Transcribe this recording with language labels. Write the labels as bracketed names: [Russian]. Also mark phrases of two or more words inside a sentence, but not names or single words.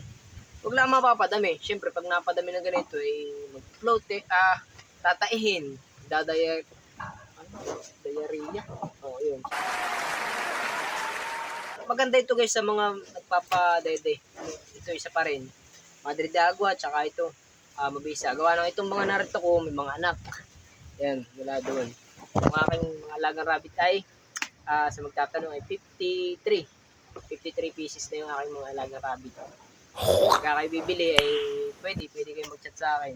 [Filipino] Huwag lang mapapadami. Siyempre, pag napadami ng ganito, mag-float tataihin, diarrhea. Yun. Maganda ito guys sa mga nagpapadede. Ito isa pa rin. Madre de Agua, tsaka ito, mabisa. Gawa ng itong mga narito ko, may mga anak. Yan, wala doon. Ang aking mga alagang rabbit ay, sa magtatanong ay 53 pieces na yung aking mga alagang rabbit. Pagka kayo bibili ay pwede kayo mag-chat sa akin.